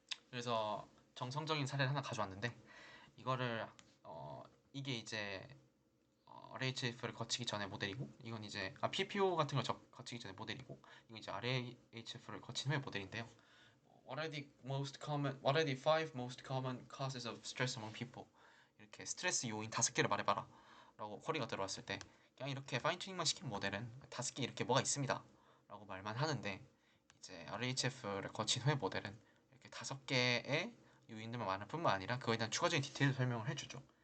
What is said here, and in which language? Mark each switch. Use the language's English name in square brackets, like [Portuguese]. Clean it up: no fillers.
[Korean] 그래서 정성적인 사례를 하나 가져왔는데 이거를 이게 이제 RHF를 거치기 전에 모델이고 이건 이제 PPO 같은 걸 거치기 전에 모델이고 이건 이제 RHF를 거친 후의 모델인데요. [English] What are the five most common causes of stress among people? [Korean] 이렇게 스트레스 요인 5개를 말해봐라 라고 쿼리가 들어왔을 때 그냥 이렇게 파인 튜닝만 시킨 모델은 5개 이렇게 뭐가 있습니다 라고 말만 하는데 이제 RHF를 거친 후의 모델은 이렇게 5개의 요인들만 말할 뿐만 아니라 그거에 대한 추가적인 디테일 설명을 해주죠.